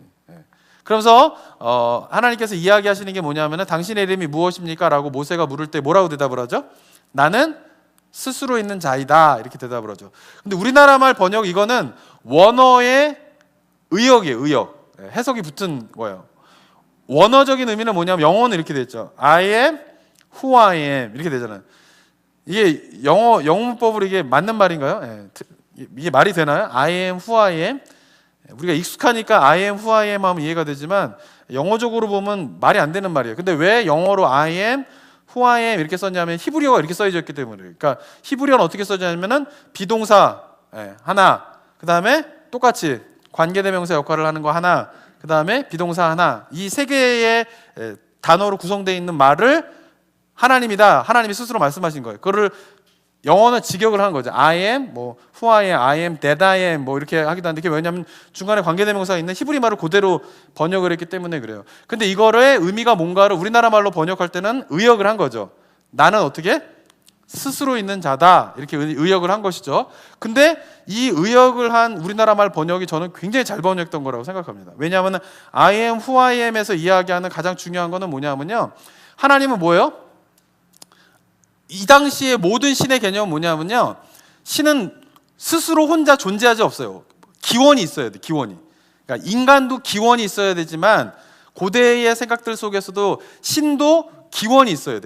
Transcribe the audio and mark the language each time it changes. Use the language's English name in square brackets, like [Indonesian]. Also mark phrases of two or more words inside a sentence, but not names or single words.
[Korean] 그러면서 하나님께서 이야기하시는 게 뭐냐면은 당신의 이름이 무엇입니까? 라고 모세가 물을 때 뭐라고 대답을 하죠? 나는 스스로 있는 자이다. 이렇게 대답을 하죠. 근데 우리나라 말 번역 이거는 원어의 의역이에요. 의역. 해석이 붙은 거예요. 원어적인 의미는 뭐냐면 영어는 이렇게 돼 있죠. [English] I am who I am [Korean] 이렇게 되잖아요. 이게 영문법으로 이게 맞는 말인가요? 이게 말이 되나요? [English] I am who I am. [Korean] 우리가 익숙하니까 [English] I am who I am [Korean] 하면 이해가 되지만 영어적으로 보면 말이 안 되는 말이에요. 근데 왜 영어로 [English] I am who I am [Korean] 이렇게 썼냐면 히브리어가 이렇게 써져 있기 때문에. 그러니까 히브리어는 어떻게 써지냐면은 비동사 하나, 그 다음에 똑같이 관계대명사 역할을 하는 거 하나, 그 다음에 비동사 하나, 이 세 개의 단어로 구성되어 있는 말을 하나님이다. 하나님이 스스로 말씀하신 거예요. 그거를 영어는 직역을 한 거죠. [English] I am, who I am, I am, that I am, [Korean] 이렇게 하기도 하는데, 왜냐하면 중간에 관계대명사가 있는 히브리 말을 그대로 번역을 했기 때문에 그래요. 근데 이거의 의미가 뭔가를 우리나라 말로 번역할 때는 의역을 한 거죠. 나는 어떻게? 스스로 있는 자다. 이렇게 의역을 한 것이죠. 근데 이 의역을 한 우리나라 말 번역이 저는 굉장히 잘 번역된 거라고 생각합니다. 왜냐하면 [English] I am, who I am [Korean] 에서 이야기하는 가장 중요한 거는 뭐냐면요. 하나님은 뭐예요? 이 당시에 모든 신의 개념은 뭐냐면요. 신은 스스로 혼자 존재하지 없어요. 기원이 있어야 돼, 기원이. 그러니까 인간도 기원이 있어야 되지만 고대의 생각들 속에서도 신도 기원이 있어야 돼.